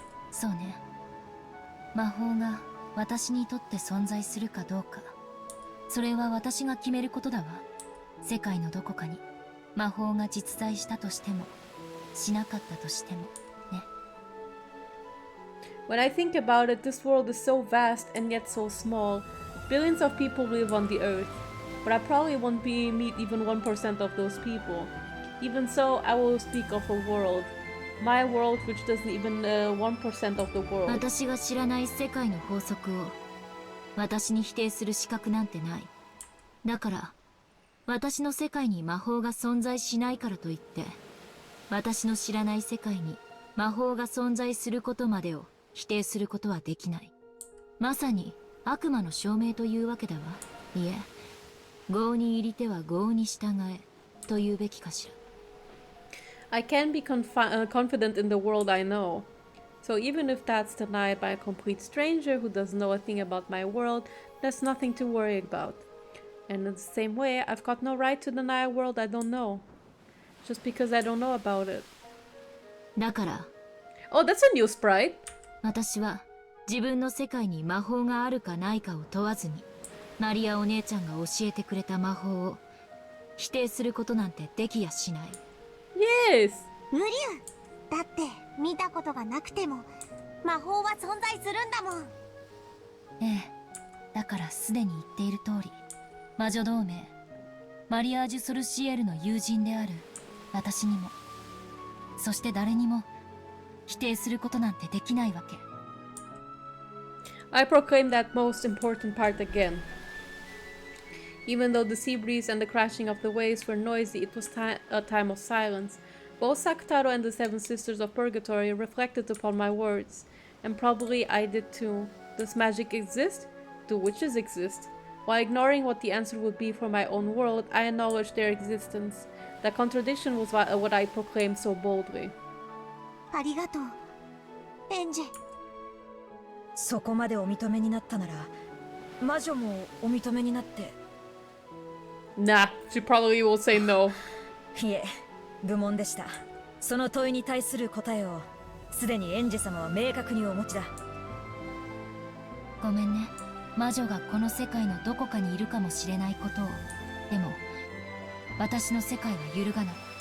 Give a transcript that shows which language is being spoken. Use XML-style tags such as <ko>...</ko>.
<ja>そうね。魔法が私にとって存在するかどうか、それは私が決めることだわ。世界のどこかに魔法が実在したとしてもしなかったとしてもね。</ja> <en>When I think about it, this world is so vast and yet so small. Billions of people live on the earth, but I probably won't meet even 1% of those people. Even so, I will speak of a world. My world, which doesn't even 1% of the world.</en> <ja>私が知らない世界の法則を私に否定する資格なんてない。だから私の世界に魔法が存在しないからといって私の知らない世界に魔法が存在することまでを否定することはできない。まさに悪魔の証明というわけだわ。いえ、業に入りては業に従えというべきかしら。</ja> <en>I can be confident in the world I know. So even if that's denied by a complete stranger who doesn't know a thing about my world, there's nothing to worry about. And in the same way, I've got no right to deny a world I don't know. Just because I don't know about it.</en> <ja>だから</ja> <en>Oh, that's a new sprite.</en> <ja>私は自分の世界に魔法があるかないかを問わずにマリアお姉ちゃんが教えてくれた魔法を否定することなんてできやしない。</ja> <en>Yes.</en> <ja>無理だって見たことがなくても魔法は存在するんだもん。ええ、だからすでに言っている通り、魔女同盟マリアージュ・ソルシエルの友人である私にも、そして誰にも否定することなんてできないわけ。</ja> <en>I proclaim that most important part again. Even though the sea breeze and the crashing of the waves were noisy, it was a time of silence. Both Sakutaro and the Seven Sisters of Purgatory reflected upon my words, and probably I did too. Does magic exist? Do witches exist? While ignoring what the answer would be for my own world, I acknowledged their existence. That contradiction was what I proclaimed so boldly.</en> <ja>ありがとう、エンジェ。そこまでお認めになったなら魔女もお認めになって。</ja> <en>Nah, she probably will say no.</en> <ja>いえ、愚問でした。その問いに対する答えをすでにエンジェ様は明確にお持ちだ。ごめんね。魔女がこの世界のどこかにいるかもしれないことを。でも私の世界は揺るがない。</ja>